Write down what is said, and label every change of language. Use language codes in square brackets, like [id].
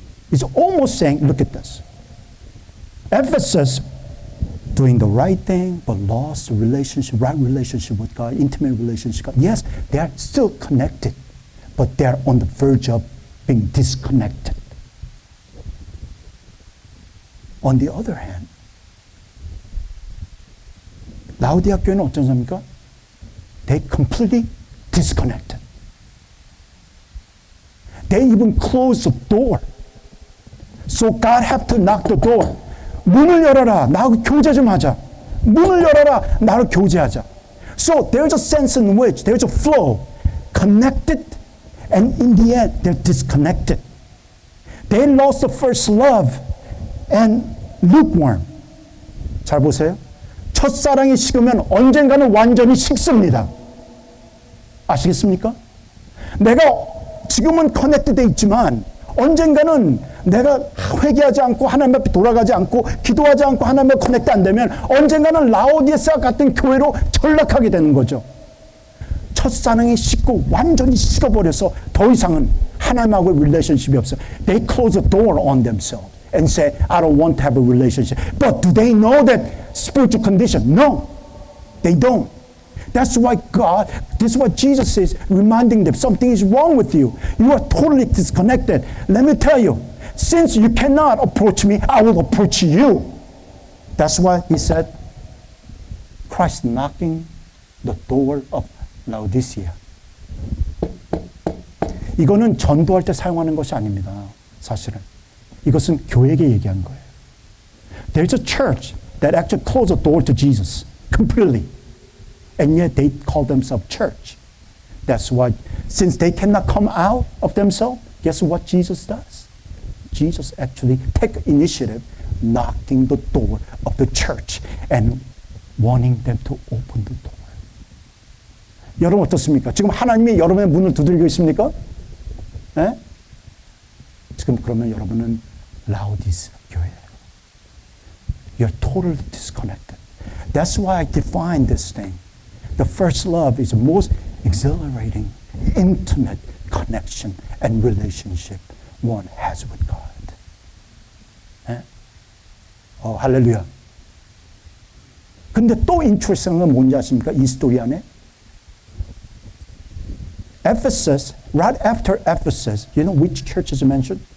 [en] It's almost saying, look at this. Ephesus doing the right thing, but lost the relationship, right relationship with God, intimate relationship with God. Yes, they are still connected, but they are on the verge of being disconnected. On the other hand, [ko] 라우디아 교회는 어떤 사람입니까? [en] They completely disconnected. They even closed the door. So God had to knock the door. [ko] 문을 열어라. 나하고 교제 좀 하자. 문을 열어라. 나하고 교제하자. [en] So there's a sense in which there's a flow. Connected, and in the end, they're disconnected. They lost the first love and lukewarm. [ko] 잘 보세요. 첫사랑이 식으면 언젠가는 완전히 식습니다. 아시겠습니까? 내가 지금은 커넥트되어 있지만 언젠가는 내가 회개하지 않고 하나님 앞에 돌아가지 않고 기도하지 않고 하나님 앞에 커넥트 안 되면 언젠가는 라오디게아 같은 교회로 전락하게 되는 거죠. 첫사랑이 식고 완전히 식어버려서 더 이상은 하나님하고 릴레이션십이 없어요. [en] They close the door on themselves and say, I don't want to have a relationship. But do they know that spiritual condition? No, they don't. That's why God, this is what Jesus is reminding them. Something is wrong with you. You are totally disconnected. Let me tell you, since you cannot approach me, I will approach you. That's why he said, Christ knocking the door of Laodicea. [ko] 이거는 전도할 때 사용하는 것이 아닙니다. 사실은. 이것은 교회에게 얘기한 거예요. [en] There's a church that actually closed the door to Jesus completely. And yet they call themselves church. That's why, since they cannot come out of themselves, guess what Jesus does? Jesus actually take initiative, knocking the door of the church and wanting them to open the door. [ko] 여러분 어떻습니까? 지금 하나님이 여러분의 문을 두들기고 있습니까? 네? 지금 그러면 여러분은 라오디스 교회예요. [en] You're totally disconnected. That's why I define this thing. The first love is the most exhilarating, intimate connection and relationship one has with God. [ko] 네? 할렐루야. 근데 또 interesting한 건 뭔지 아십니까? 이 스토리 안에? [en] Ephesus, right after Ephesus, you know which church is mentioned?